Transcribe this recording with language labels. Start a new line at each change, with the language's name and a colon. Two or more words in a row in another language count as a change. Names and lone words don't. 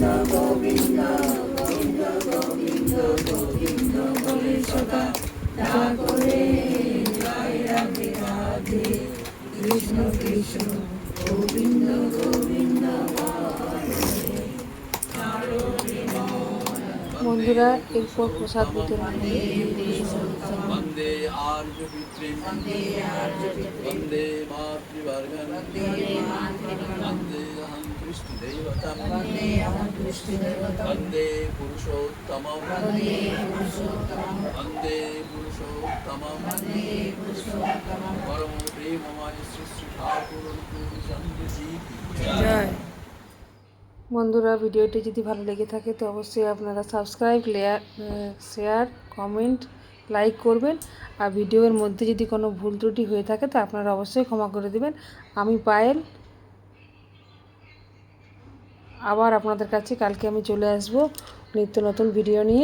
Hindi: गोविंद गोविंद गोविंद गोविंद हरे सदा ठाकुरे जय राधे राधे कृष्ण कृष्ण गोविंद गोविंद हरे
Bangla: বন্ধুরা, এরপর প্রসাদ বিতরণ হবে।
Sanskrit: वन्दे आर्यपितॄन् वन्दे मातृवर्गं वन्दे अहं कृष्णदेवतं वन्दे पुरुषोत्तमं वन्दे पुरुषोत्तमं परम प्रेममय श्री श्री ठाकुर चन्द्र
Hindi: जी की
Bangla: জয়। বন্ধুরা, ভিডিওটি যদি ভালো লেগে থাকে তো অবশ্যই আপনারা সাবস্ক্রাইব, শেয়ার, কমেন্ট, লাইক করবেন। আর ভিডিওর মধ্যে যদি কোনো ভুল ত্রুটি হয়ে থাকে তো আপনারা অবশ্যই ক্ষমা করে দেবেন। আমি পায়েল, আবার আপনাদের কাছে কালকে আমি চলে আসব নিত্য নতুন ভিডিও নিয়ে।